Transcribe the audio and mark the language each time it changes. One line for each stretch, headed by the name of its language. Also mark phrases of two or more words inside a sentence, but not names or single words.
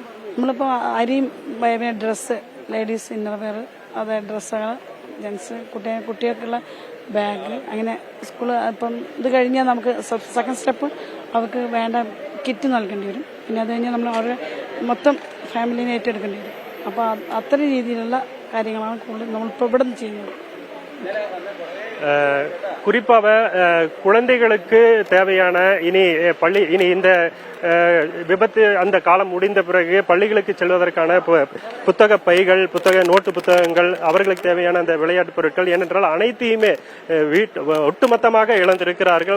Malayalam: നമ്മളിപ്പോ അരിയും ഡ്രസ്സ്, ലേഡീസ് ഇന്നർവെയർ, അത് ഡ്രസ്സുകൾ, ജെന്റ്സ്, കുട്ടികൾക്കുള്ള ബാഗ്, അങ്ങനെ സ്കൂള് ഇപ്പം ഇത് കഴിഞ്ഞാൽ നമുക്ക് സെക്കൻഡ് സ്റ്റെപ്പ് അവർക്ക് വേണ്ട കിറ്റ് നൽകേണ്ടി വരും. പിന്നെ അത് കഴിഞ്ഞാൽ നമ്മൾ അവരുടെ മൊത്തം ഫാമിലിനെ ഏറ്റെടുക്കേണ്ടി വരും. അപ്പോൾ അത്തരം രീതിയിലുള്ള കാര്യങ്ങളാണ് കൂടുതൽ നമ്മളിപ്പോൾ ഇവിടെ നിന്ന് ചെയ്യുന്നത്.
Tamil: குறிப்பாக குழந்தைகளுக்கு தேவையான இனி இந்த விபத்து அந்த காலம் முடிந்த பிறகு பள்ளிகளுக்கு செல்வதற்கான புத்தக பைகள், நோட்டு புத்தகங்கள், அவர்களுக்கு தேவையான அந்த விளையாட்டு பொருட்கள், ஏனென்றால் அனைத்தையுமே ஒட்டுமொத்தமாக இழந்திருக்கிறார்கள்.